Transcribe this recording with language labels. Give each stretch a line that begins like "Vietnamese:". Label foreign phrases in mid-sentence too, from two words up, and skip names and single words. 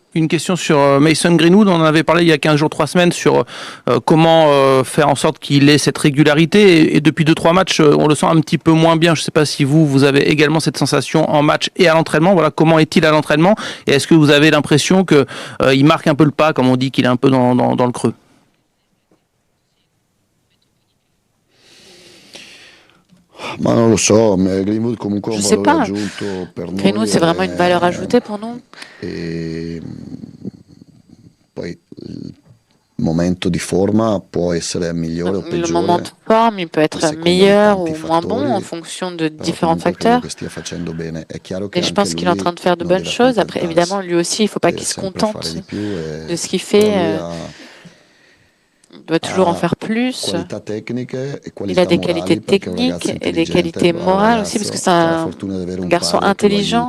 French: Une question sur Mason Greenwood. On en avait parlé il y a 15 jours, 3 semaines sur comment faire en sorte qu'il ait cette régularité. Et depuis 2-3 matchs, on le sent un petit peu moins bien. Je ne sais pas si vous avez également cette sensation en match et à l'entraînement. Voilà, comment est-il à l'entraînement? Et est-ce que vous avez l'impression qu'il marque un peu le pas, comme on dit, qu'il est un peu dans le creux?
Italian: Ma non lo so, Greenwood comunque
French: Je sais pas. Greenwood, c'est vraiment une valeur ajoutée pour nous.
Italian: E poi il momento di forma può essere migliore o peggiore.
French: Le moment de forme, il peut être meilleur ou moins bon en fonction de différents facteurs. Et je pense qu'il est en train de faire de bonnes choses. Après, évidemment, lui aussi, il ne faut pas qu'il se contente de ce qu'il fait. Il doit toujours en faire plus. Il a des qualités techniques et des qualités morales aussi, parce que c'est un garçon intelligent.